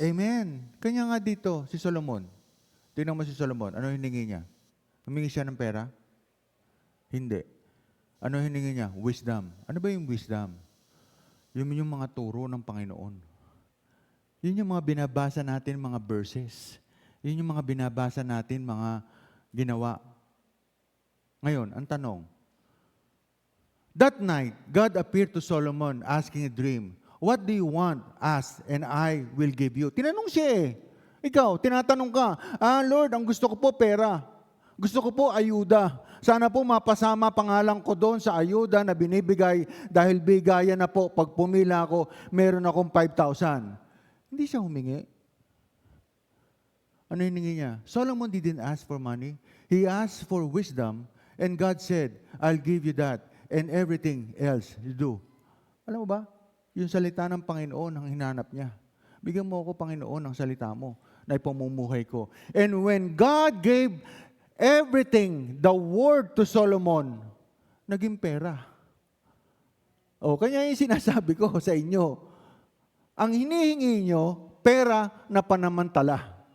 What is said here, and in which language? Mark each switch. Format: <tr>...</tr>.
<tl>Amen. Kanya nga dito, si Solomon. Tingnan mo si Solomon. Ano hiningi niya? Humingi siya ng pera? Hindi. Ano hiningi niya? Wisdom. Ano ba yung wisdom? Yun yung mga turo ng Panginoon. Yun yung mga binabasa natin, mga verses. Yun yung mga binabasa natin, mga ginawa. Ngayon, ang tanong,</tl> <en>that night, God appeared to Solomon asking a dream, what do you want? Ask, and I will give you.</en> <tl>Tinanong siya Ikaw, tinatanong ka, Lord, ang gusto ko po pera. Gusto ko po ayuda. Sana po mapasama pangalan ko doon sa ayuda na binibigay dahil bigayan na po pag pumila ako, meron akong 5,000. Hindi siya humingi. Ano hiningi niya?</tl> <en>Solomon didn't ask for money. He asked for wisdom, and God said, I'll give you that, and everything else you do.</en> <tl>Alam mo ba? Yung salita ng Panginoon ang hinanap niya. Bigyan mo ako, Panginoon, ng salita mo na ipamumuhay ko.</tl> <en>And when God gave everything, the word to Solomon,</en> <tl>naging pera. O, kanya yung sinasabi ko sa inyo. Ang hinihingi nyo, pera na panamantala.</tl>